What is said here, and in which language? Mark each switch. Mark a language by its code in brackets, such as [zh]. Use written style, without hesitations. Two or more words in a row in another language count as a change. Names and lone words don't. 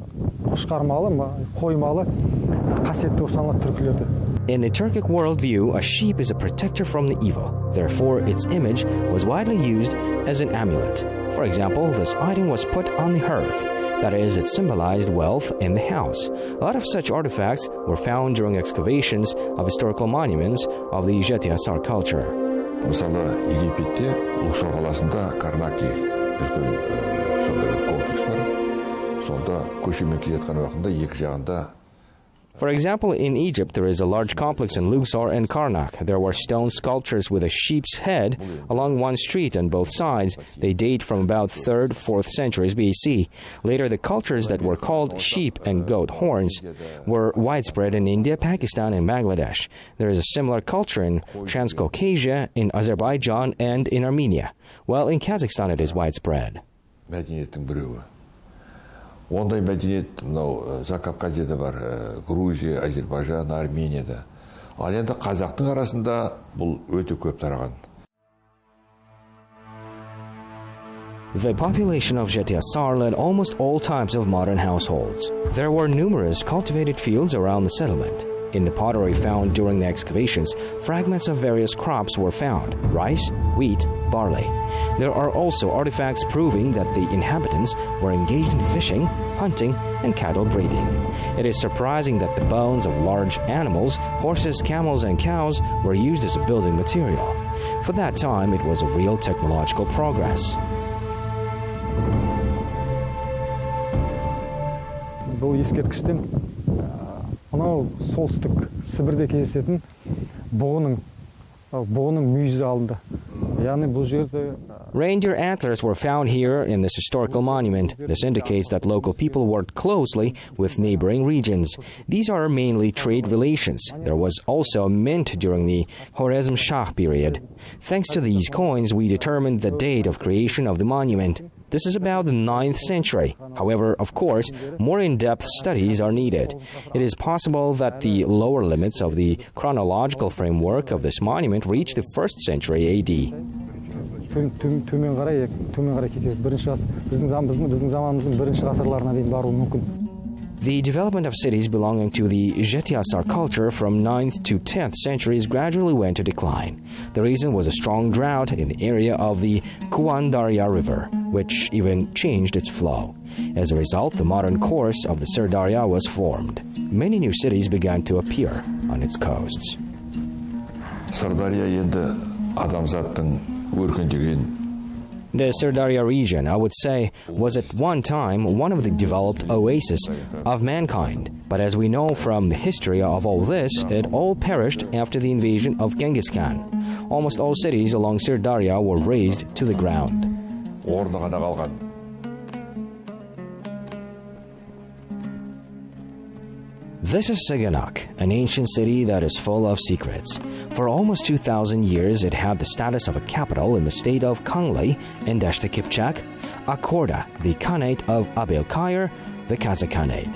[en] In the Turkic worldview, a sheep is a protector from the evil. Therefore, its image was widely used as an amulet. For example, this item was put on the hearth. That is, it symbolized wealth in the house. A lot of such artifacts were found during excavations of historical monuments of the Desht-i-Kipchak culture. [kk] Мысалы, Египетте Луксор қаласында Карнаки үлкен сондай комплекс бар. Сонда көшемен келе жатқан уақытында екі жағында. [en] For example, in Egypt, there is a large complex in Luxor and Karnak. There were stone sculptures with a sheep's head along one street on both sides. They date from about 3rd, 4th centuries BC. Later, the cultures that were called sheep and goat horns were widespread in India, Pakistan, and Bangladesh. There is a similar culture in Transcaucasia, in Azerbaijan, and in Armenia. Well, in Kazakhstan, it is widespread. [kk] Мәдениеттің біреуі. Ондай мәдениет мынау Закавказьеде бар, Грузия, Азербайжан, Арменияда. Ал енді қазақтың арасында бұл өте көп тараған. [en] The population of Desht-i-Kipchak led almost all types of modern households. There were numerous cultivated fields around the settlement. In the pottery found during the excavations, fragments of various crops were found: rice, wheat, barley. There are also artifacts proving that the inhabitants were engaged in fishing, hunting, and cattle breeding. It is surprising that the bones of large animals, horses, camels, and cows, were used as a building material. For that time, it was a real technological progress. [kk] Бұл ескерткіштен мынау солтүстік Сібірде кездесетін бұғының мүйізі алынды. Яғни бұл жерде [en] Reindeer antlers were found here in this historical monument. This indicates that local people worked closely with neighboring regions. These are mainly trade relations. There was also a mint during the Khwarezm Shah period. Thanks to these coins, we determined the date of creation of the monument. This is about the 9th century. However, of course, more in-depth studies are needed. It is possible that the lower limits of the chronological framework of this monument reach the 1st century AD. [kk] төмен қарай кетеді. Біздің заманымыздың бірінші ғасырларына дейін баруы мүмкін. [en] The development of cities belonging to the Desht-i-Kipchak culture from 9th to 10th centuries gradually went to decline. The reason was a strong drought in the area of the Kuan Darya River, which even changed its flow. As a result, the modern course of the Sir Darya was formed. Many new cities began to appear on its coasts. [kk] Сырдария енді адамзаттың өркендеген. [en] The Sir Darya region, I would say, was at one time one of the developed oases of mankind. But as we know from the history of all this, it all perished after the invasion of Genghis Khan. Almost all cities along Sir Darya were razed to the ground. [kk] Орны ғана қалған. [en] This is Syganak, an ancient city that is full of secrets. For almost 2,000 years, it had the status of a capital in the state of Kangli in Desht-i-Kipchak, Akorda, the Khanate of Abelkair, the Kazakh Khanate.